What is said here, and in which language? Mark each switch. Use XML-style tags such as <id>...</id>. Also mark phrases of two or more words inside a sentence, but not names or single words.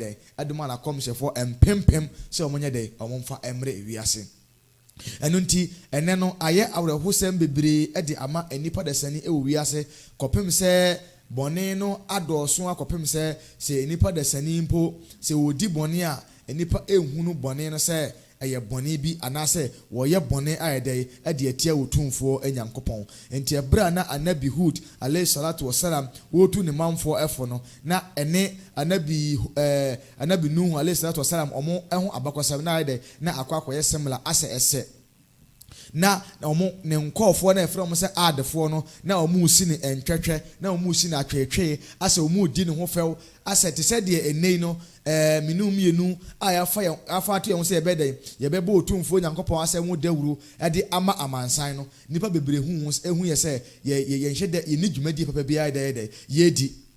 <ak>dɛ ɛde ma na kɔmhyɛfoɔ mpempem sɛ ɔmo nyɛ dɛ ɔmo mfa ɛmrɛ ewiase ɛno nti ɛnɛ no ayɛ awerɛhosɛm bebree ɛde ama nipa desani ɛwɔ wiase kɔpem sɛ bɔne no adɔɔso akɔpem sɛ nipa desani mpo sɛ wodi bɔne a nipa ehunu bɔne no sɛ ɛyɛ bɔne bi anaasɛ wɔyɛ bɔne ayɛ dɛ ɛde atia otumfuo Nyankopɔn nti ɛbra na anabi Hud</ak> <ar>عليه الصلاة والسلام</ar> <ak>wotu ne manfoɔ ɛfo no na ɛne anabi Nuhu</ak> <ar>عليه الصلاة والسلام</ar> <ak>ɔmo ɛho abakɔsɛm na ayɛ dɛ na akɔyɛ semla asɛ ɛsɛ na ɔmo ne nkɔɔfoɔ na ɛfrɛ ɔmo sɛ adefoɔ no na ɔmo usi ne ntwɛtwɛ na ɔmo usi ne atwɛtwɛ asɛ ɔmo di ne ho fɛw asɛ te sɛ deɛ enei no minnu mienu a yafa ato yɛn sɛ yɛbɛbɔ otumfuo Nyankopɔn asɛ mo dawuro ɛde ama amansan no nipa bebree hu yɛ sɛ yɛnhyɛ dɛ yɛni dwumadie papa bi ayɛ dɛ yɛdi</ak>